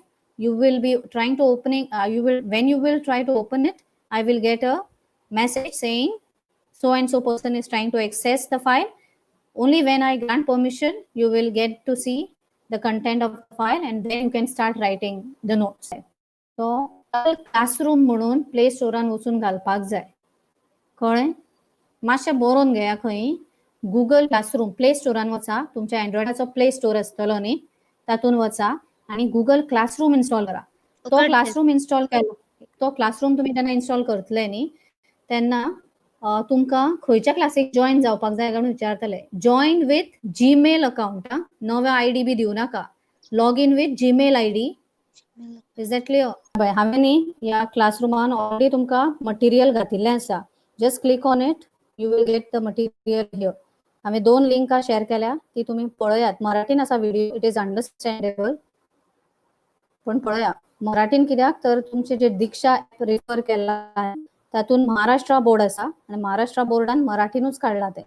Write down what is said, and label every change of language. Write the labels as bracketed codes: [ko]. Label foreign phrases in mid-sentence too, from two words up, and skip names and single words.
[en] You will be trying to when you will try to open it, I will get a message saying so and so person is trying to access the file. Only when I grant permission, you will get to see the content of the file and then you can start writing the notes. So classroom [kok] म्हणून प्ले स्टोरान वचून घालपाक जाय. कळ्ळें? मातशें बरोवन घेया खंय. गुगल क्लासरूम प्ले स्टोरान वचा. तुमच्या एंड्रॉयडाचो प्ले स्टोर आसतलो न्ही, तातून वचा आनी गुगल क्लासरूम इन्स्टॉल करा. तो क्लासरूम इन्स्टॉल केलो, तो क्लासरूम तुमी जेन्ना इन्स्टॉल करतले न्ही तेन्ना तुमकां खंयच्या क्लासीक जॉइन जावपाक जाय काय विचारतले. [en] Join with Gmail account. [kok] नवो आयडी बी दिवं नाका. [en] Log in with Gmail ID. Is that clear? [kok] हांवें न्ही ह्या क्लासरूमान ऑलरेडी तुमकां मटिरियल घातिल्लें आसा. [en] Just click on it, you will get the material here. [kok] हांवें 2 लिंकां शेअर केल्या, ती तुमी पळयात. मराठीन आसा व्हिडिओ, [en] it is understandable. [kok] पण पळया मराठीन कित्याक तर तुमचे जे दिक्षा रेफर केला तातून महाराष्ट्र बोर्ड आसा आनी महाराष्ट्र बोर्डान मराठीनूच काडला ते.